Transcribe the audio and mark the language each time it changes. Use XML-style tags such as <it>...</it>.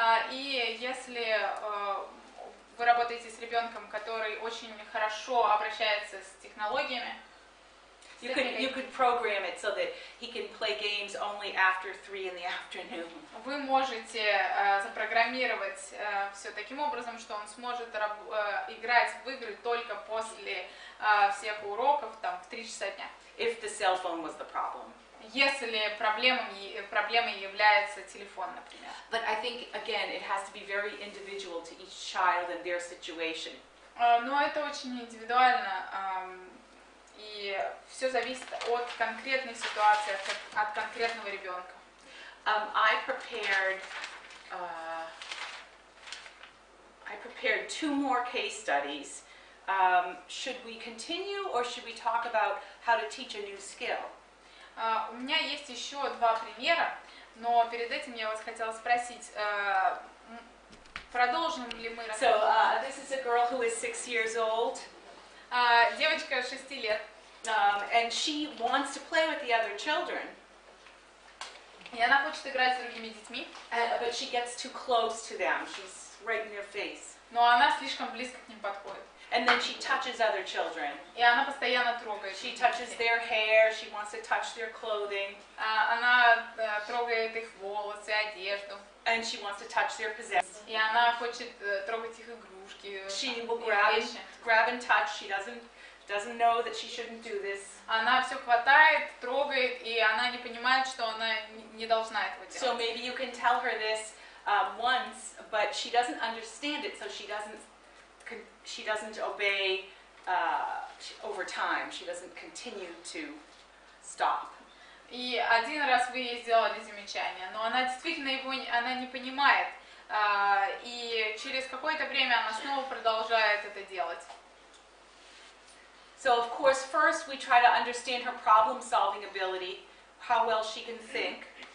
<ru>И если вы работаете с ребенком, который очень хорошо обращается с технологиями,</ru> <en>you could program it so that he can play games only after 3 in the afternoon.</en> <ru>Вы можете запрограммировать все таким образом, что он сможет играть в игры только после всех уроков, там, в 3 часа дня.</ru> <en>If the cell phone was the problem.</en> <ru>Если проблемой является телефон, например.</ru> <en>But I think, again, it has to be very individual to each child and their situation.</en> <ru>Но это очень индивидуально, и все зависит от конкретной ситуации, от конкретного ребенка.</ru> <en>I prepared 2 more case studies. Should we continue or should we talk about how to teach a new skill?</en> <ru>У меня есть еще 2 примера, но перед этим я вас хотела спросить, продолжим ли мы рассказывать?</ru> <en>So this is a girl who is 6 years old.</en> <ru>Девочка 6 лет.</ru> <en>And she wants to play with the other children.</en> <ru>И она хочет играть с другими детьми.</ru> <en>But she gets too close to them. She's right in their face.</en> <ru>Но она слишком близко к ним подходит.</ru> <en>And then she touches other children.</en> <ru>И она постоянно трогает.</ru> <en>She touches their hair, she wants to touch their clothing.</en> <ru>Она трогает их волосы, одежду.</ru> <en>And she wants to touch their possessions.</en> <ru>И она хочет трогать их игрушки.</ru> <en>She will grab and touch. She doesn't know that she shouldn't do this.</en> <ru>Она все хватает, трогает, и она не понимает, что она не должна этого делать.</ru> <en>So maybe you can tell her this once, but she doesn't understand it, so she doesn't obey over time. She doesn't continue to stop.</en> <ru>И один раз вы ей сделали замечание, но она действительно его не понимает, и через какое-то время она снова продолжает это делать.</ru> <en>So of course, first we try to understand her problem-solving ability, how well she can think.</en>